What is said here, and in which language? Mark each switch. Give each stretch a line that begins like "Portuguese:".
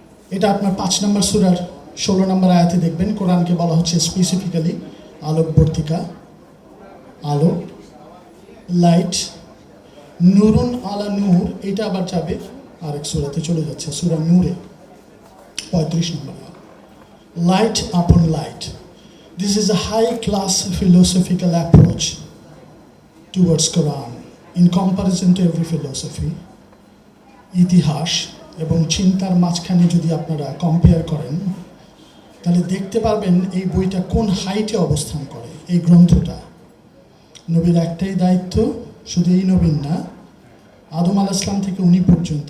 Bangla: এটা আপনার 5 নম্বর সূরার 16 নম্বর আয়াতে দেখবেন, কোরআনকে বলা হচ্ছে স্পেসিফিক্যালি আলোকবর্তিকা, আলো, লাইট,
Arabic: নূরুন আলা নূর।
Bangla: এটা আবার যাবে আরেক সূরাতে চলে যাচ্ছে, সূরা নূরে 35 নম্বর।
English: Light upon light. This is a high-class philosophical approach towards Quran in comparison to every philosophy.
Bangla: ইতিহাস এবং চিন্তার মাঝখানে যদি আপনারা কম্পেয়ার করেন, তাহলে দেখতে পারবেন এই বইটা কোন হাইটে অবস্থান করে। এই গ্রন্থটা, নবীর একটাই দায়িত্ব, শুধু এই নবীর না, আদম আলাইহিস সালাম থেকে উনি পর্যন্ত।